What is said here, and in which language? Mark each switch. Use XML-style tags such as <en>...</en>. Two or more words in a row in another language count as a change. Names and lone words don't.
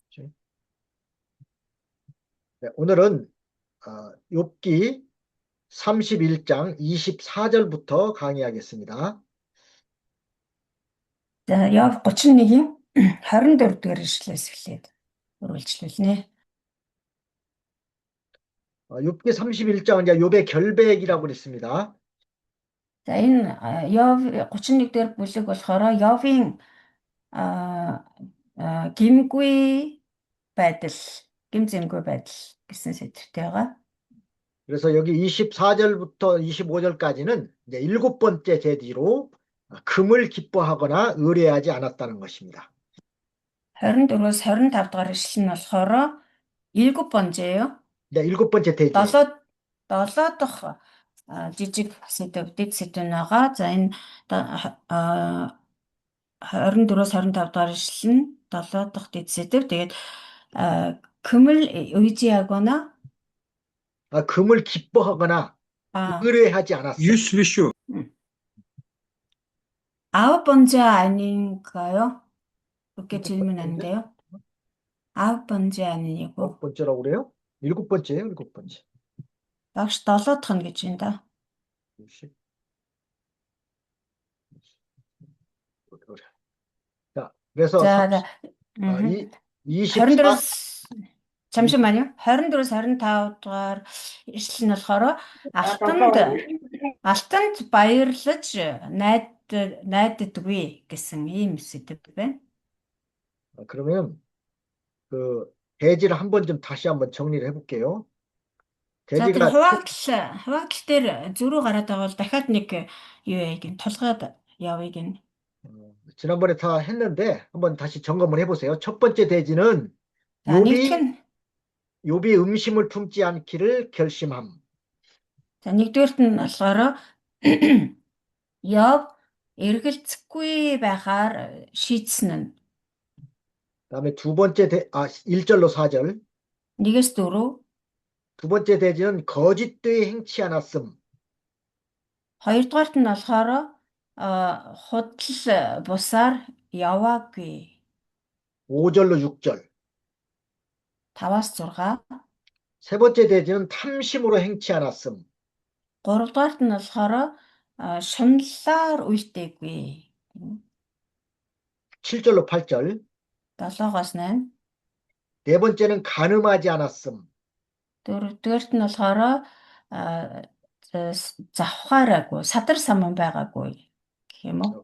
<ko>네, 오늘은 욥기 31장 24절부터 강의하겠습니다.</ko> <mn>За Яв 31-ийн 24 дугаар ишлээс эхлээд үргэлжлүүлнэ.</mn> <ko>욥기 31장은 이제 욥의 결백이라고 그랬습니다.</ko> <mn>За энэ Яв 31 дугаар бүлэг болохоор Явын гимгүй байдал, гимзэмгүй байдал гэсэн сэдвтэй байгаа.</mn> <ko>그래서 여기 24절부터 25절까지는 이제 7번째 제지로 금을 기뻐하거나 의뢰하지 않았다는 것입니다.</ko> <mn>24-өөс 25 дугаар ишлэл нь болохоор 7 번째예요.</mn> <ko>네, 7번째 대지.</ko> <mn>7 дахь жижиг сэдв, дэд сэдв байгаа. За энэ 24-өөс 25 дугаар ишлэл нь 7 дахь дэд сэдв.</mn> <ko>Тэгээд 금을 의지하거나 금을 기뻐하거나 의뢰하지 않았어요. 유스비슈. 9번째 아닌가요? 그렇게 질문하는데요. 9번째 아니고. 9번째라고 그래요? 7번째예요, 7번째.</ko> <mn>역시 7 дахь нь гэж байна да.</mn> <ko>자, 그래서</ko> <mn>24-өөс</mn> <ko>잠시만요.</ko> <mn>24-өөс 25 дугаар ишлэл нь болохоор алтанд баярлаж найддаггүй гэсэн ийм сэдв байна.</mn> <ko>그러면 그 대지를 한번 좀 다시 한번 정리를 해볼게요.</ko> <mn>За тэр хуваагдал дээр зөрүү гараад байгаа бол дахиад нэг юу яг тулгаад явъя гин.</mn> <ko>지난번에 다 했는데 한번 다시 점검을 해보세요. 첫 번째 대지는 욥이 음심을 품지 않기를 결심함.</ko> <mn>За нэгдүгээрт нь болохоор Йов эргэлзэхгүй байхаар шийдсэн нь.</mn> <ko>그다음에 1절로 4절.</ko> <mn>1-4.</mn> <ko>두 번째 대지는 거짓되이 행치 않았음.</ko> <mn>2-дугаарт нь болохоор худал бусаар яваагүй.</mn> <ko>5절로 6절.</ko> <mn>5-аас 6.</mn> <ko>세 번째 대지는 탐심으로 행치 않았음.</ko> <mn>3-дугаарт нь болохоор шунлаар үйлдээгүй.</mn> <ko>7절로 8절.</ko> <mn>7-оос 8.</mn> <ko>네 번째는 간음하지 않았음.</ko> <mn>4-дугаарт нь болохоор завхаараагүй, садар саман байгаагүй гэх юм уу?</mn>